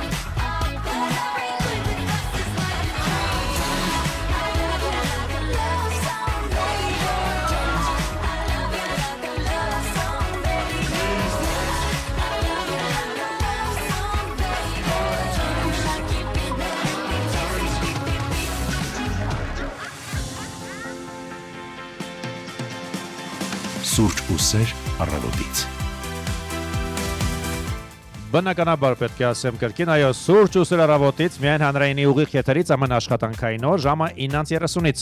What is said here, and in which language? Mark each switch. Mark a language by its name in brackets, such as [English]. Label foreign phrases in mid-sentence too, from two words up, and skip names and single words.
[English] But every life with us is like a dream. I love you like a love song, baby. I love you like a love song, baby. I love you like a love song, baby. I keep it [Armenian] Սուրճ ու սեր առավոտից։ Բնականաբար պետք է ասեմ կրկին, այո, սուրճ ու սեր առավոտից, միայն հանրայինի ուղիղ եթերից ամեն աշխատանքային օր ժամը 9:30-ից։